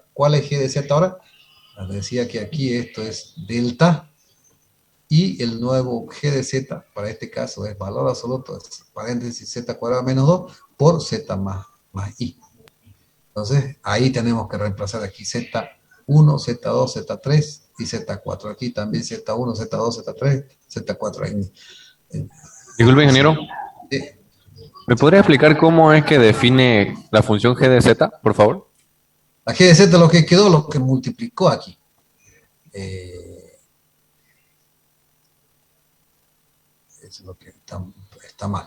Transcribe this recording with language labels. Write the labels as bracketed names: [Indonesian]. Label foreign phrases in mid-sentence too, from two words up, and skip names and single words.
[Spanish] ¿Cuál es g de z ahora? Les decía que aquí esto es delta, y el nuevo g de z, para este caso, es valor absoluto, paréntesis z cuadrado menos 2, por z más i. Entonces, ahí tenemos que reemplazar aquí z1, z2, z3 y z4. Aquí también z1, z2, z3, z4. Disculpe, ingeniero. Sí. ¿Me podría explicar cómo es que define la función g de z, por favor? La g de z lo que quedó, lo que multiplicó aquí. Eso es lo que está mal.